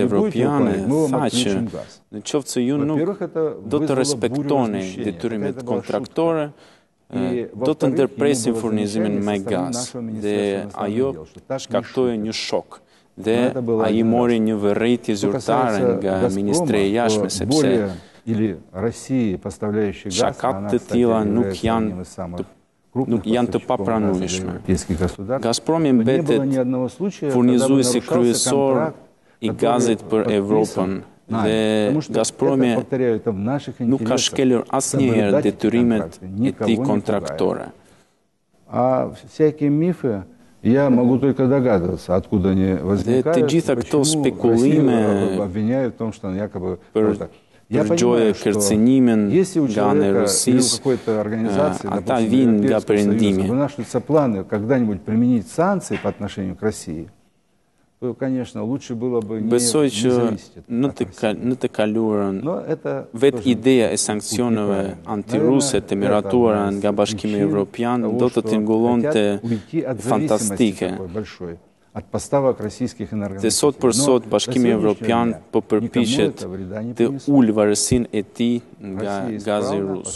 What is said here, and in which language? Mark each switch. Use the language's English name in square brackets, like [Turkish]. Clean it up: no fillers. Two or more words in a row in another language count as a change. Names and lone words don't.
[Albanian] evropiane tha që në qoftë se ju nuk do të respektoni detyrimet kontraktore, do të ndërpresin furnizimin me gaz dhe ajo shkaktoi një shok dhe ai mori një vërejtje zyrtare nga Ministria e Jashtme sepse shakat të tilla nuk janë të papranueshme. Gazpromi mbetet furnizuesi kryesor i gazit për Evropën dhe Gazpromi nuk ka shkelur asnjëherë detyrimet e tij kontraktore. [Russian] Я могу только догадываться, откуда они возникают. [Albanian] Të gjitha këto spekulime [Russian] обвиняют в том, что якобы [Albanian] përgjojë kërcënimin nga ana e Rusisë, ata vinë nga Perëndimi. [Russian] Вынашиваются планы когда-нибудь применить санкции по отношению к России. То, конечно, лучше было бы не зависеть от России. [Albanian] Në të kaluarën, vetë ideja e sanksioneve antiruse të miratuara nga Bashkimi Evropian do të tingëllonte fantastike. Dhe sot për sot Bashkimi Evropian po përpiqet të ulë varësinë e tij nga gazi rus.